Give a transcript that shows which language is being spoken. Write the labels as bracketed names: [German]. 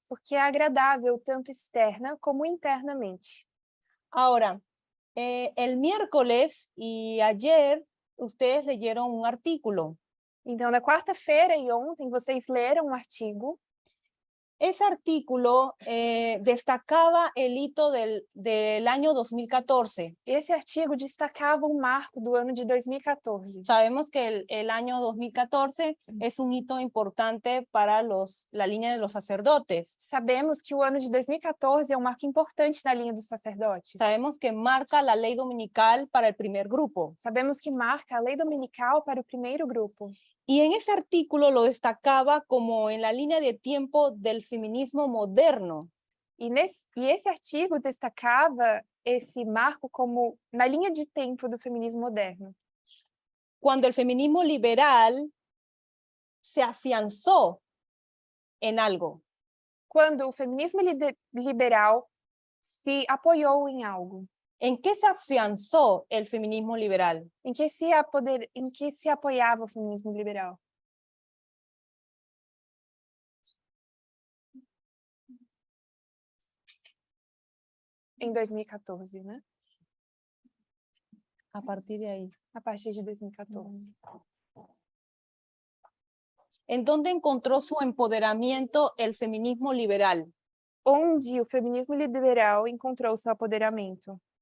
[Portuguese] Porque é agradável tanto externa como internamente. [Spanish] Ahora, el miércoles y ayer ustedes leyeron un artículo. [Portuguese] Então, na quarta-feira e ontem, vocês leram um artigo. [Spanish] Ese artículo destacaba el hito del año 2014. [Portuguese] Esse artigo destacava um marco do ano de 2014. [Spanish] Sabemos que el año 2014 es un hito importante para la línea de los sacerdotes. [Portuguese] Sabemos que o ano de 2014 é um marco importante na linha dos sacerdotes. [Spanish] Sabemos que marca la ley dominical para el primer grupo. [Portuguese] Sabemos que marca a lei dominical para o primeiro grupo. [Spanish] Y en ese artículo lo destacaba como en la línea de tiempo del feminismo moderno. [Portuguese] E esse artigo destacava esse marco como na linha de tempo do feminismo moderno. [Spanish] Cuando el feminismo liberal se afianzó en algo. [Portuguese] Quando o feminismo liberal se apoiou em algo. [Spanish] ¿En qué se afianzó el feminismo liberal? [Portuguese] Em que se apoiava o feminismo liberal? Em 2014, né? [Spanish] A partir de ahí. [Portuguese] A partir de 2014. [Spanish] ¿En dónde encontró su empoderamiento el feminismo liberal? [Portuguese] Onde o feminismo liberal encontrou seu apoderamento?